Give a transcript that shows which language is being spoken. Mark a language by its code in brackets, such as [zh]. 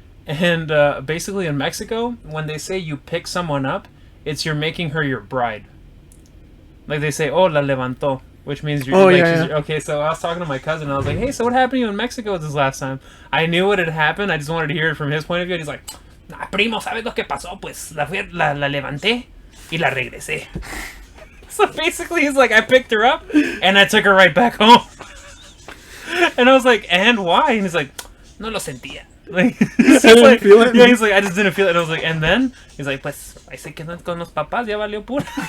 [en] And basically in Mexico, when they say you pick someone up, it's you're making her your bride. Like, they say, oh, [es] la levantó, [en] which means you're okay. So I was talking to my cousin, and I was like, hey, so what happened to you in Mexico this last time? I knew what had happened. I just wanted to hear it from his point of view. And he's like, nah, [es] primo, ¿sabes lo que pasó? Pues la levanté y la regresé. [en] So basically, he's like, I picked her up, and I took her right back home. And I was like, and why? And he's like, [es] no lo sentía. [en] Like, he's like, feel it? Yeah, he's like, I just didn't feel it. And I was like, and then? He's like, [es] pues, ahí se quedan con los papás, ya valió pura.